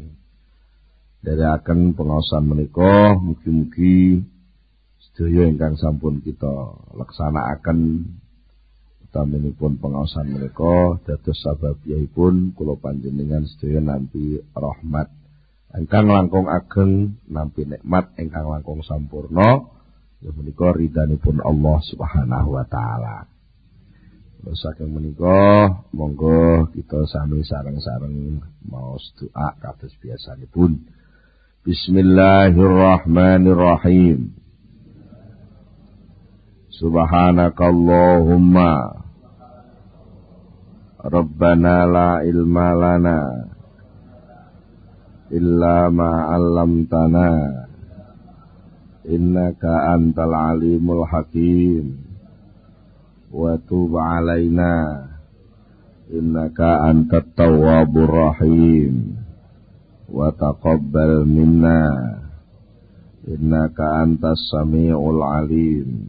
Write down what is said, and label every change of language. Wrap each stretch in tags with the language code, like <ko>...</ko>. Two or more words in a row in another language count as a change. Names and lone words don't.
<jv>nderekaken pengaosan menika, mugi-mugi sedaya ingkang sampun kita laksanakaken utaminipun pengaosan menika dados sababipun kula panjenengan sedaya nampi rahmat ingkang langkung ageng, nampi nikmat ingkang langkung sampurna, ya menika ridhanipun Allah</jv> <ar>سبحانه وتعالى.</ar> <jv>Saking menika monggo kita sami sareng-sareng maos doa kados biasanipun.</jv> <ar>Bismillahirrahmanirrahim. سبحانك اللهم ربنا لا علم لنا إلا ما علمتنا إنك أنت العليم الحكيم وتب علينا إنك أنت التواب الرحيم وتقبل منا إنك أنت السميع العليم.</ar>